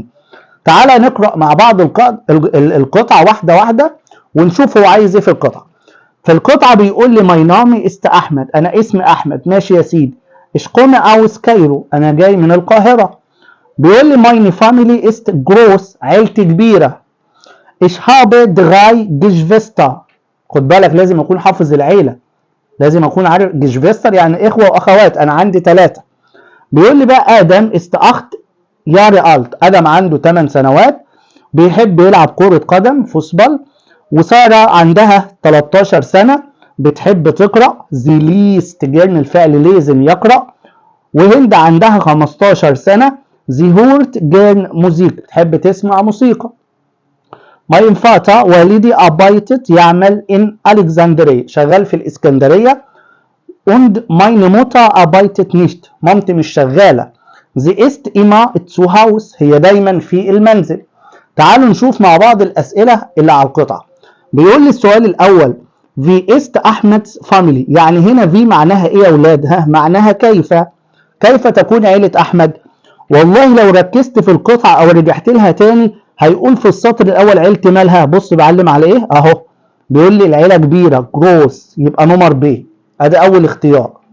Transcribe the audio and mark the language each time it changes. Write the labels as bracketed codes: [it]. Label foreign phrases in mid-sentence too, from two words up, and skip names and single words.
[ar] تعالى نقرا مع بعض القطعه واحده واحده ونشوف هو عايز ايه في القطعه. في القطعه بيقول لي [de] Mein Name ist Ahmed, [ar] انا اسمي احمد. ماشي يا سيدي. [de] Ich komme aus Kairo, [ar] انا جاي من القاهره. بيقول لي [de] Meine Familie ist groß, [ar] عيلتي كبيره. [de] Ich habe 3 Geschwister. [ar] خد بالك لازم اكون حافظ العيله، لازم اكون عارف جشفستر يعني اخوه واخوات، انا عندي 3. بيقول لي بقى [de] Adam ist 8 Jahre alt, [ar] ادم عنده 8 سنوات، بيحب يلعب كره قدم فوتبول. وساره عندها 13 سنه، بتحب تقرا. [de] Sie liest gern [ar] الفعل لازم يقرا. وهند عندها 15 سنه، [de] Sie hört gern Musik, [ar] بتحب تسمع موسيقى. [de] Mein Vater [ar] والدي arbeitet يعمل [de] in Alexandria، [ar] شغال في الإسكندرية. [de] und meine Mutter arbeitet nicht، [ar] مامتي مش شغالة. [de] sie ist immer zu Hause، [ar] هي دايما في المنزل. تعالوا نشوف مع بعض الأسئلة اللي على القطعة. بيقول لي السؤال الأول [de] wie ist Ahmed's family، [ar] يعني هنا في معناها إيه يا أولاد؟ ها معناها كيف تكون عيلة أحمد؟ والله لو ركزت في القطعة أو رجعت لها تاني هيقول في السطر الأول عيلتي مالها. بص بعلم على إيه؟ أهو بيقول لي العيلة كبيرة جروس، يبقى نمر ب، أدي أول اختيار.